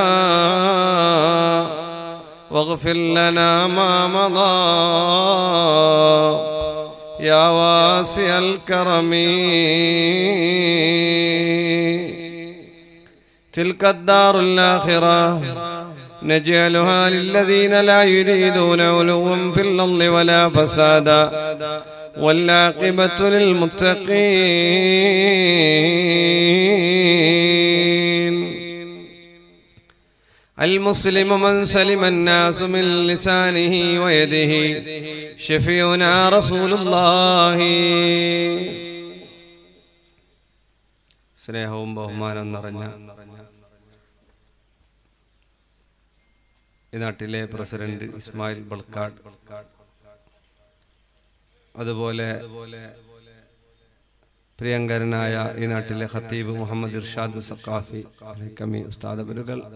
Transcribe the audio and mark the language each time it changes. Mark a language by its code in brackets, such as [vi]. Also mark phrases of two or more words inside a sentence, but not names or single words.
[ar] واغفر لنا ما مضى يا واسع الكرم تلك الدار الآخرة نجعلها للذين لا يريدون علوا في الأرض ولا فسادا والعاقبة للمتقين المسلم من سلم الناس من لسانه ويده شفيعنا رسول الله [ml] സ്നേഹവും ബഹുമാനം നിറഞ്ഞ ഈ നാട്ടിലെ പ്രസിഡന്റ് ഇസ്മായിൽ ബൾക്കാട്, അതുപോലെ പ്രിയങ്കരനായ ഈ നാട്ടിലെ ഖത്തീബ് മുഹമ്മദ് ഇർഷാദ് സഖാഫി കമി ഉസ്താദ് അവരുകൾ,